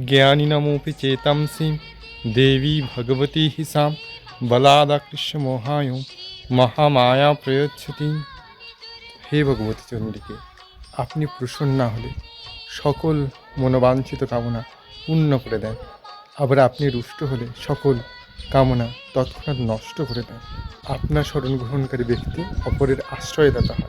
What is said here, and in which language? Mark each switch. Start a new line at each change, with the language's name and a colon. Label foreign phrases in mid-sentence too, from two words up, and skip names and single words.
Sanskrit: ज्ञानिनमोऽपि चेतांसि देवी भगवती हि सा बलादाकृष्य मोहाय महामाया प्रयच्छति।
Bangla: হে ভগবতী চণ্ডীকে, আপনি প্রসন্ন হলে সকল মনোবাঞ্ছিত কামনা পূর্ণ করে দেন, আবার আপনি রুষ্ট হলে সকল কামনা তৎক্ষণাৎ নষ্ট করে দেন। আপনার শরণ গ্রহণকারী ব্যক্তি অপরের আশ্রয়দাতা হয়।